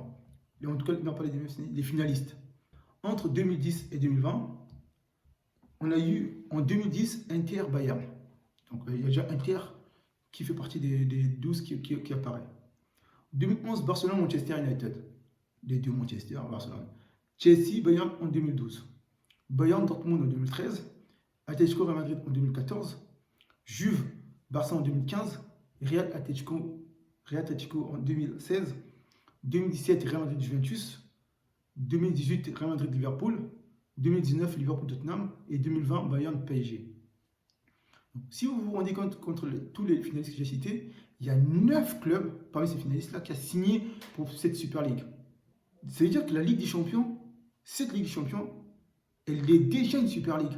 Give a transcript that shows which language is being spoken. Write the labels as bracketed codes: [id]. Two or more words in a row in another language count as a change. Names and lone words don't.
[fr] Et en tout cas, non pas les demi-finalistes, les finalistes. Entre 2010 et 2020, on a eu en 2010 Inter-Bayern. Donc il y a déjà Inter qui fait partie des 12 qui apparaît. 2011, Barcelone-Manchester United. Les deux Manchester, Barcelone. Chelsea-Bayern en 2012. Bayern-Dortmund en 2013. Atlético Madrid en 2014. Juve-Barça en 2015. Real Atlético en 2016. 2017, Real Madrid-Juventus. 2018, Real Madrid-Liverpool. 2019, Liverpool-Tottenham. Et 2020, Bayern-PSG. Si vous vous rendez compte, contre tous les finalistes que j'ai cités, il y a 9 clubs parmi ces finalistes-là qui ont signé pour cette Super League. Ça veut dire que la Ligue des Champions, cette Ligue des Champions, elle est déjà une Super League.